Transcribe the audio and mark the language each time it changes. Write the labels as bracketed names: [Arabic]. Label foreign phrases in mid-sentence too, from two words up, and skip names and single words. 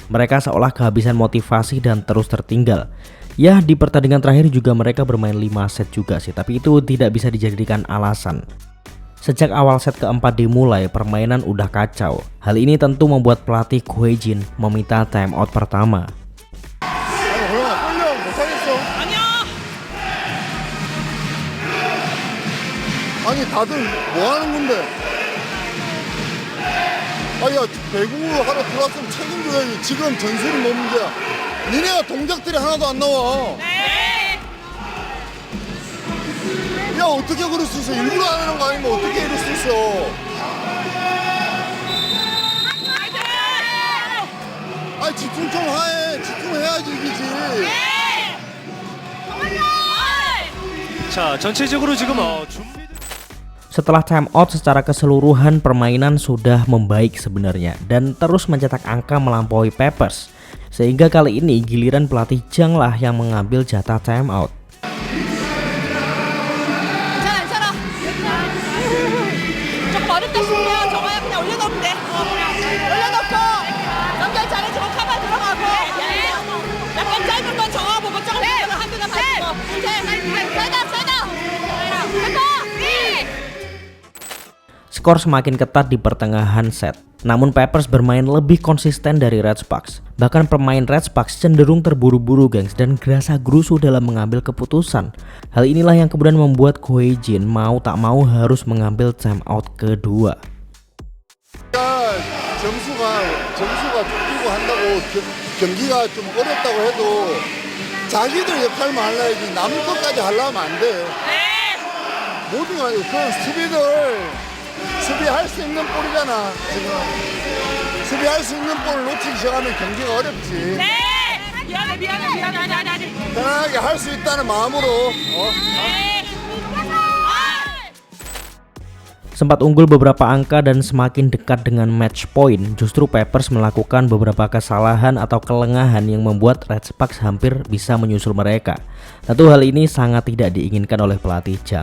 [Indonesian] Mereka seolah kehabisan motivasi dan terus tertinggal. Ya, di pertandingan terakhir juga mereka bermain 5 set juga sih, tapi itu tidak bisa dijadikan alasan. Sejak awal set keempat dimulai, permainan udah kacau. Hal ini tentu membuat pelatih Goejin meminta timeout pertama. [Korean] 아니 다들 뭐 하는 건데? 아야 배구 하러 들어왔으면 책임져야지. 지금 전술이 뭐 문제야? 니네가 동작들이 하나도 안 나와. 야 어떻게 그럴 수 있어? 일부러 안 하는 거 아닌가? 어떻게 이럴 수 있어? 아 집중 좀 해. 집중해야지 이기지. 자, 전체적으로 지금 준비. [Indonesian] Setelah timeout secara keseluruhan permainan sudah membaik sebenarnya dan terus mencetak angka melampaui Peppers. Sehingga kali ini giliran pelatih Jang lah yang mengambil jatah timeout. [Korean] 모르겠다 싶으면 정화야 그냥 올려놓으면 돼. 올려놓고 연결 잘해주고 카바 들어가고 약간 짧은 건 정화 보고 조금 한두 번 받고 [Indonesian] Skor semakin ketat di pertengahan set. Namun Pepers bermain lebih konsisten dari Red Sparks. Bahkan pemain Red Sparks cenderung terburu-buru gengs dan gerasa-gerusu dalam mengambil keputusan. Hal inilah yang kemudian membuat Go Hye-jin mau tak mau harus mengambil time out kedua. [Korean] 점수가 쫓기고 한다고 경기가 좀 어렵다고 해도 자기들 역할만 하려야지 남 것까지 하려면 안 돼. 모든 거 아니고 그런 수비할 수 있는 볼이잖아 지금. 수비할 수 있는 볼을 놓치기 시작하면 경기가 어렵지. 미안해. 편안하게 할 수 있다는 마음으로. [Indonesian] Sempat unggul beberapa angka dan semakin dekat dengan match point, justru Pepers melakukan beberapa kesalahan atau kelengahan yang membuat Red Sparks hampir bisa menyusul mereka. Tentu hal ini sangat tidak diinginkan oleh pelatih Jang.